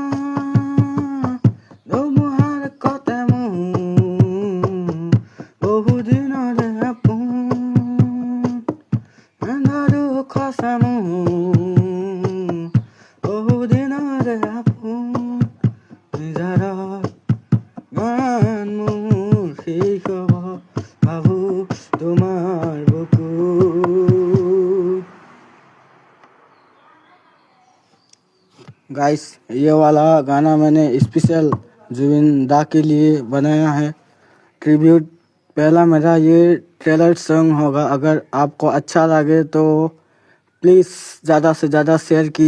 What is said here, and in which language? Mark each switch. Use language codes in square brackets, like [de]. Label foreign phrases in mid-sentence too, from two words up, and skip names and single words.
[as] ধুমুহাৰ কতে মোৰ বহুদিনৰে আপোন আন্ধাৰো খচা মোৰ বহুদিনৰে আপোন নিজৰা গান মোৰ শেষ হ'ব ভাবো তোমাৰ বুকুত। [hi] गाइस ये वाला गाना मैंने स्पेशल जुबिन दा के लिए बनाया है ट्रिब्यूट। पहला मेरा ये [en] trailer song [hi] होगा। अगर आपको अच्छा लगे तो प्लीज़ ज़्यादा से ज़्यादा शेयर कीजिएगा।